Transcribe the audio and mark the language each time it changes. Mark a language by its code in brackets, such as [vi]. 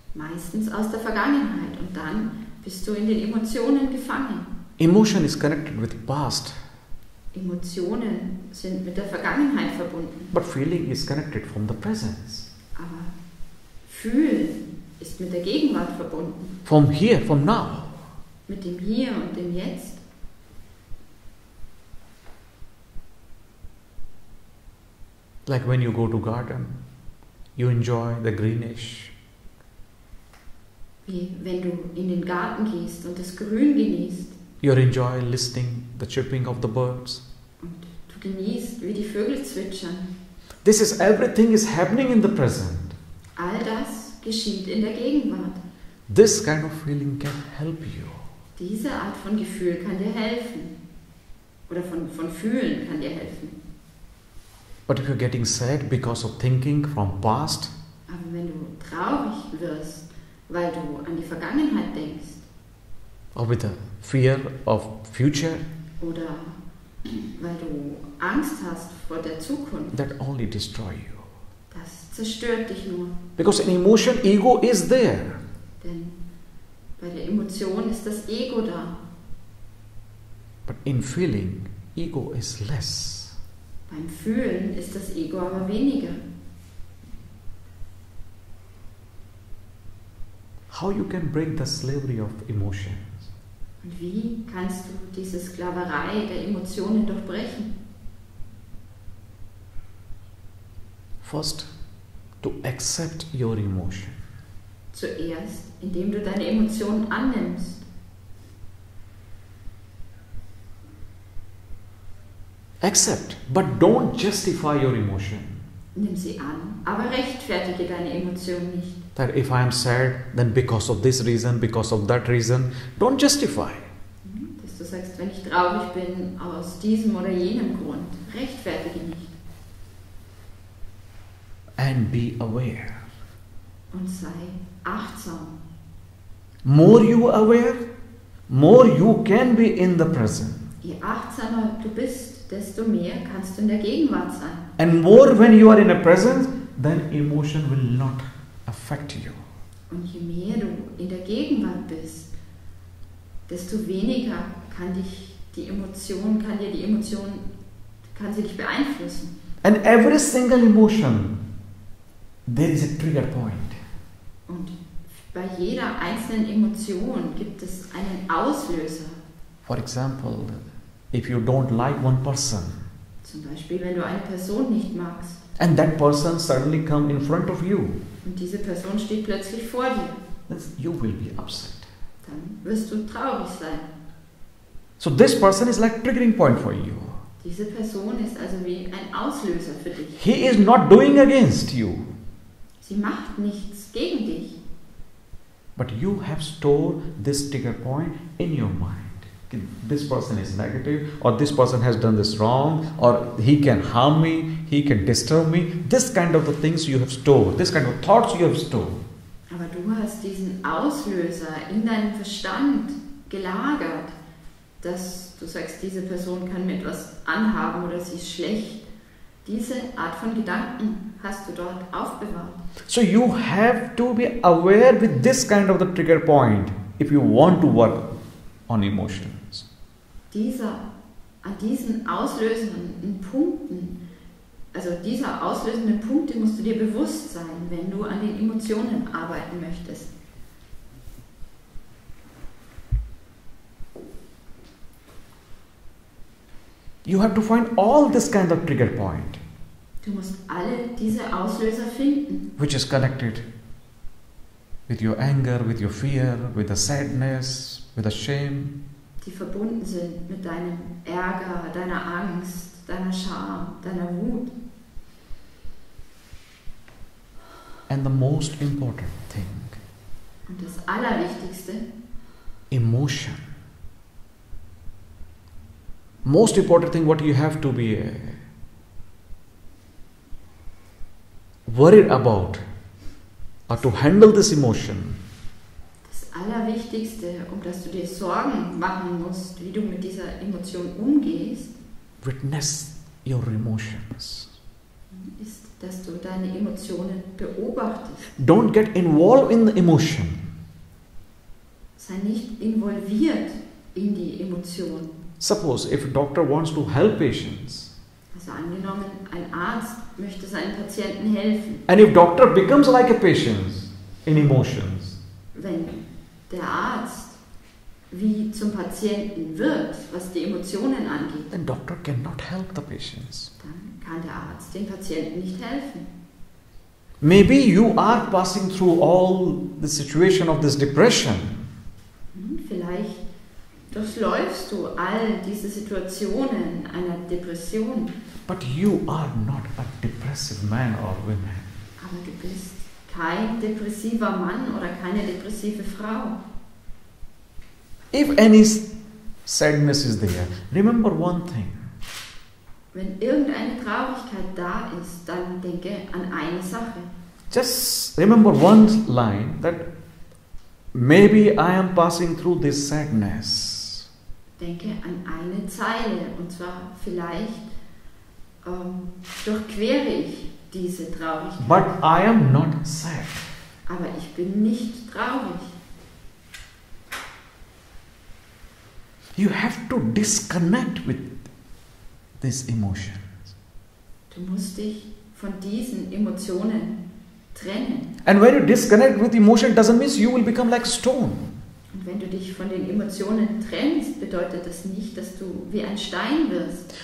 [de] Meistens aus der Vergangenheit und dann bist du in den Emotionen gefangen. [en] Emotion is connected with past, [de] Emotionen sind mit der Vergangenheit verbunden, [en] but feeling is connected from the presence. [de] aber Fühlen ist mit der Gegenwart verbunden, [en] From here, from now. [de] mit dem Hier und dem Jetzt. [en] Like when you go to garden, you enjoy the greenish. [de] Wie wenn du in den Garten gehst und das Grün genießt [en] You enjoy listening the chirping of the birds. [de] und du genießt, wie die Vögel zwitschern. [en] This is everything is happening in the present. [de] All das geschieht in der Gegenwart. [en] This kind of feeling can help you. [de] Diese Art von Gefühl kann dir helfen. Oder von Fühlen kann dir helfen. [en] But if you're getting sad because of thinking from past, [de] Aber wenn du traurig wirst, weil du an die Vergangenheit denkst, [en] or with a fear of future, [de] oder weil du Angst hast vor der Zukunft, [en] that only destroy you. [de] das zerstört dich nur. [en] Because in emotion, ego is there. [de] Denn bei der Emotion ist das Ego da. [en] But in feeling, ego is less. [de] Beim Fühlen ist das Ego aber weniger. [en] How you can break the slavery of emotions? [de] Und wie kannst du diese Sklaverei der Emotionen durchbrechen? [en] First, to accept your emotion. [de] Zuerst, indem du deine Emotionen annimmst. [en] Accept, but don't justify your emotion. [de] Nimm sie an, aber rechtfertige deine Emotionen nicht. [en] That if I am sad, then because of this reason, because of that reason, don't justify. [de] Dass du sagst, wenn ich traurig bin, aus diesem oder jenem Grund, rechtfertige nicht. [en] and be aware. [de] Und sei achtsam. [en] More you aware, more you can be in the present. [de] Je achtsamer du bist, desto mehr kannst du in der Gegenwart sein. [en] And more when you are in a present, then emotion will not affect you. [de] Und je mehr du in der Gegenwart bist, desto weniger kann sie dich beeinflussen. [en] And every single emotion, there is a trigger point. [de] Und bei jeder einzelnen Emotion gibt es einen Auslöser. [en] For example, if you don't like one person, [de] Zum Beispiel, wenn du eine Person nicht magst [en] and that person suddenly come in front of you, [de] und diese Person steht plötzlich vor dir, [en] then you will be upset. [de] dann wirst du traurig sein. [en] So this person is like triggering point for you. [de] Diese Person ist also wie ein Auslöser für dich. [en] He is not doing against you, [de] Sie macht nichts gegen dich, [en] but you have stored this trigger point in your mind. This person is negative, or this person has done this wrong, or he can harm me, he can disturb me. This kind of the things you have stored, this kind of thoughts you have stored. [de] aber du hast diesen Auslöser in deinem Verstand gelagert, dass du sagst, diese Person kann mir etwas anhaben oder sie ist schlecht. Diese Art von Gedanken hast du dort aufbewahrt. [en] So you have to be aware with this kind of the trigger point if you want to work on emotions. [de] An diesen auslösenden Punkten, also dieser auslösenden Punkte musst du dir bewusst sein, wenn du an den Emotionen arbeiten möchtest. [en] You have to find all this kind of trigger point, [de] Du musst alle diese Auslöser finden, [en] which is connected with your anger, with your fear, with the sadness, with the shame. [de] die verbunden sind mit deinem Ärger, deiner Angst, deiner Scham, deiner Wut. [en] And the most important thing, [de] Und das Allerwichtigste, [en] emotion. Most important thing what you have to be worried about or to handle this emotion. [de] das Allerwichtigste, um das du dir Sorgen machen musst, wie du mit dieser Emotion umgehst, [en] Witness your emotions. [de] ist, dass du deine Emotionen beobachtest. [en] Don't get involved in the emotion. [de] Sei nicht involviert in die Emotion. [en] Suppose if a doctor wants to help patients, [de] Also angenommen, ein Arzt möchte seinen Patienten helfen. [en] and if doctor becomes like a patient in emotions, [de] Wenn der Arzt wie zum Patienten wird, was die Emotionen angeht, [en] then doctor cannot help the patients. [de] dann kann der Arzt den Patienten nicht helfen. [en] Maybe you are passing through all the situation of this depression, [de] Vielleicht durchläufst du all diese Situationen einer Depression, [en] but you are not a depressive man or woman. [de] aber du bist kein depressiver Mann oder keine depressive Frau. [en] If any sadness is there, remember one thing. [de] Wenn irgendeine Traurigkeit da ist, dann denke an eine Sache. [en] Just remember one line that maybe I am passing through this sadness. [de] Denke an eine Zeile, und zwar vielleicht durchquere ich diese Traurigkeit. [en] But I am not sad. [de] Aber ich bin nicht traurig. [en] You have to disconnect with these emotions. [de] Du musst dich von diesen Emotionen trennen. [en] And when you disconnect with emotion, doesn't mean you will become like stone. [de] Und wenn du dich von den Emotionen trennst, bedeutet das nicht, dass du wie ein Stein wirst.